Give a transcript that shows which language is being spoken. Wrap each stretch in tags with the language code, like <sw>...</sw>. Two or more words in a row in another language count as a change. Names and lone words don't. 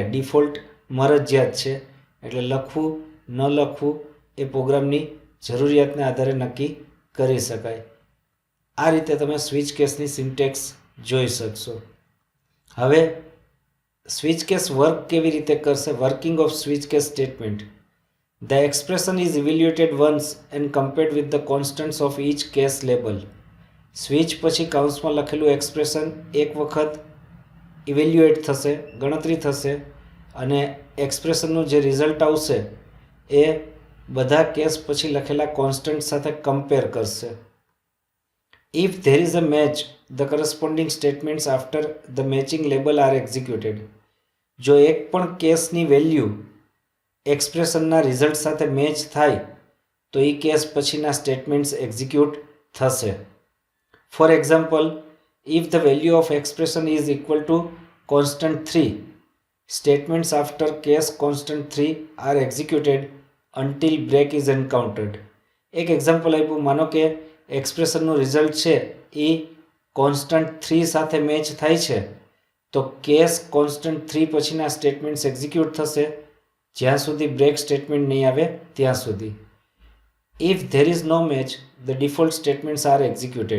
<gu>ડિફોલ્ટ મરજિયાત છે એટલે લખવું ન લખવું એ પ્રોગ્રામની જરૂરિયાતને આધારે નક્કી કરી શકાય. આ રીતે તમે</gu> <en>switch caseની</en> <gu>સિન્ટેક્સ જોઈ શકશો. હવે</gu> <en>switch case work</en> <gu>કેવી રીતે કરશે?</gu> <en>working of switch case statement. The expression is evaluated once and compared with the constants of each case label.</en> <gu>સ્વિચ પછી કાઉન્સમાં લખેલું એક્સપ્રેશન એક વખત ઇવેલ્યુએટ થશે, ગણતરી થશે અને એક્સપ્રેશનનું જે રિઝલ્ટ આવશે એ બધા કેસ પછી લખેલા કોન્સ્ટન્ટ સાથે કમ્પેર કરશે.</gu> <en>If there is a match, the corresponding statements after the matching label are executed.</en> <gu>જો એક પણ કેસની વેલ્યુ એક્સપ્રેશનના રિઝલ્ટ સાથે મેચ થાય તો એ કેસ પછીના સ્ટેટમેન્ટ્સ એક્ઝિક્યુટ થશે.</gu> <en>for example, If the value of expression is equal to constant 3, statements after case constant 3 are executed until break is encountered.</en> <gu>એક એક્ઝામ્પલ આપ્યું, માનો કે એક્સપ્રેશનનું રિઝલ્ટ છે એ કોન્સ્ટન્ટ 3 સાથે મેચ થાય છે, તો</gu> <en>case constant 3</en> <gu>પછીના સ્ટેટમેન્ટ્સ એક્ઝિક્યુટ થશે જ્યાં સુધી</gu> <en>break statement</en> <gu>નહીં આવે ત્યાં સુધી.</gu> <en>if there is no match the default statements are executed.</en>